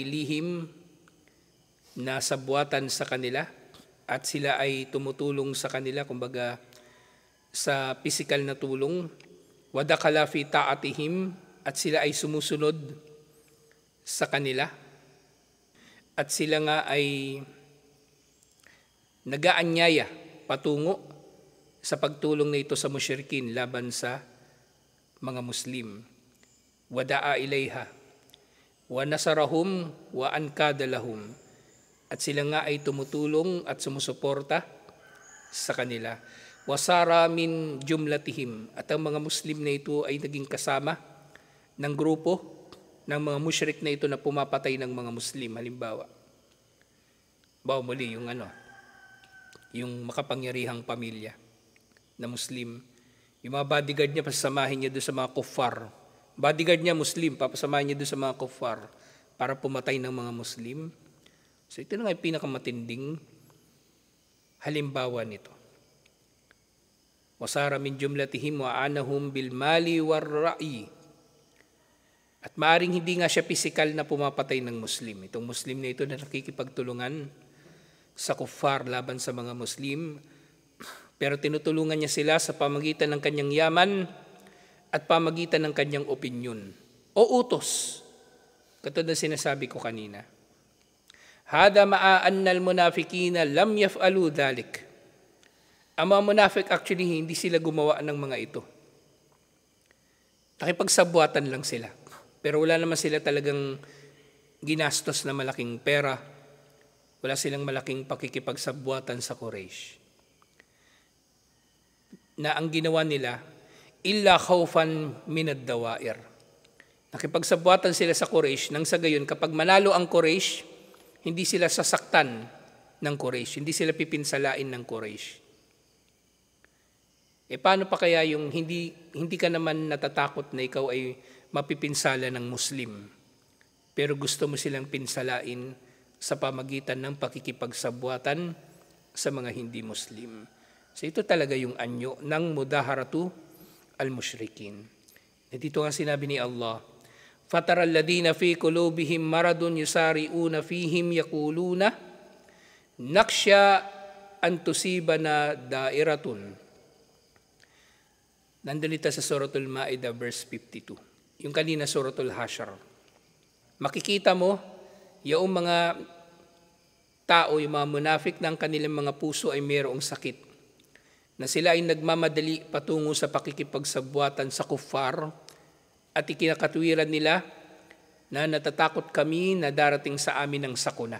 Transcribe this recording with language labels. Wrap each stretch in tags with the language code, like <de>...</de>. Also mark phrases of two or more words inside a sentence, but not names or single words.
<tl>lihim na sabuatan sa kanila at sila ay tumutulong sa kanila, kumbaga sa pisikal na tulong,</tl> <ar>ودخل في طاعتهم,</ar> <tl>at sila ay sumusunod sa kanila, at sila nga ay nagaanyaya patungo sa pagtulong na ito sa musyrikin laban sa mga Muslim.</tl> <ar>ودعا إليها ونصرهم وانقاد لهم,</ar> <tl>at sila nga ay tumutulong at sumusuporta sa kanila.</tl> <ar>وصار من جملتهم,</ar> <tl>at ang mga Muslim na ito ay naging kasama ng grupo ng mga musyrik na ito na pumapatay ng mga Muslim. Halimbawa, muli yung makapangyarihang pamilya na Muslim, yung mga bodyguard niya, pasasamahin niya doon sa mga kuffar. Bodyguard niya Muslim, papasamahin niya doon sa mga kuffar para pumatay ng mga Muslim. So ito na nga yung pinakamatinding halimbawa nito.</tl> <ar>وصار من جملتهم وأعانهم بالمال والرأي.</ar> <tl>At maaring hindi nga siya pisikal na pumapatay ng Muslim. Itong Muslim na ito na nakikipagtulungan sa kuffar laban sa mga Muslim, pero tinutulungan niya sila sa pamagitan ng kanyang yaman at pamagitan ng kanyang opinyon o utos. Katulad na sinasabi ko kanina.</tl> <ar>هذا مع أن المنافقين لم يفعلوا ذلك.</ar> <tl>Ang mga munafik actually hindi sila gumawa ng mga ito. Nakipagsabuatan lang sila. Pero wala naman sila talagang ginastos na malaking pera. Wala silang malaking pakikipagsabuatan sa Quraysh. Na ang ginawa nila,</tl> <ar>إلا خوفا من الدوائر.</ar> <tl>Nakipagsabuatan sila sa Quraysh nang sa gayon kapag manalo ang Quraysh, hindi sila sasaktan ng Quraysh, hindi sila pipinsalain ng Quraysh. Paano pa kaya yung hindi ka naman natatakot na ikaw ay mapipinsala ng Muslim, pero gusto mo silang pinsalain sa pamagitan ng pakikipagsabuatan sa mga hindi Muslim. So ito talaga yung anyo ng</tl> <ar>مظاهرة المشركين.</ar> <tl>Dito nga sinabi ni Allah,</tl> <ar>فَتَرَى الَّذِينَ فِي قُلُوبِهِمْ مَرَضٌ يُسَارِعُونَ فِيهِمْ يَقُولُونَ نَخْشَىٰ أَن تُصِيبَنَا دَائِرَةٌ.</ar> <tl>Nandun ito sa Suratul Ma'idah verse 52. Yung kanina Suratul Hashr. Makikita mo, yung mga tao, yung mga munafik na ang kanilang mga puso ay mayroong sakit, na sila ay nagmamadali patungo sa pakikipagsabuatan sa kuffar, at ikinakatwiran nila na natatakot kami na darating sa amin ang sakuna.</tl>